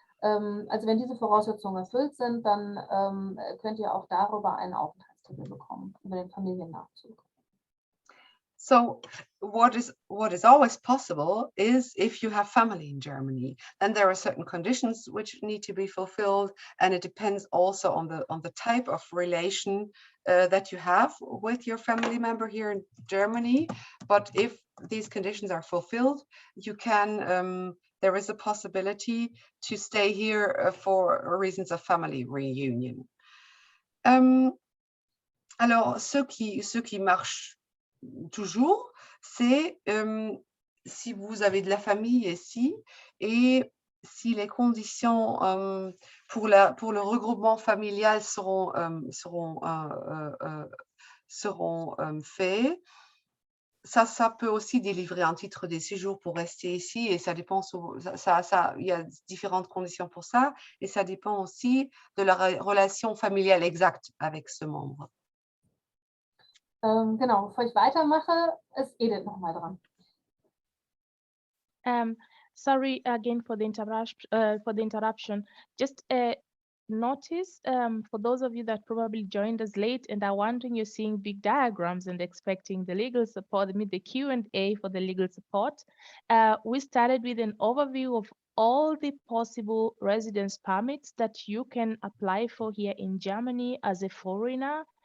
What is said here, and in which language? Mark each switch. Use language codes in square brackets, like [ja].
[de] Also wenn diese Voraussetzungen erfüllt sind, dann könnt ihr auch darüber einen Aufenthaltstitel bekommen, über den Familiennachzug. [en] So what is always possible is if you have family in Germany, then there are certain conditions which need to be fulfilled, and it depends also on the type of relation that you have with your family member here in Germany. But if these conditions are fulfilled, you can there is a possibility to stay here for reasons of family reunion. [fr] Alors, ce qui marche toujours, c'est si vous avez de la famille ici et si les conditions pour le regroupement familial seront faits, ça peut aussi délivrer un titre de séjour pour rester ici, et ça dépend, il y a différentes conditions pour ça, et ça dépend aussi de la relation familiale exacte avec ce membre. [de] Genau, bevor ich weitermache, ist Edith nochmal dran. [en] Sorry again for the interruption. Just notice for those of you that probably joined us late and are wondering, you're seeing big diagrams and expecting the legal support, the Q&A for the legal support. We started with an overview of all the possible residence permits that you can apply for here in Germany as a foreigner.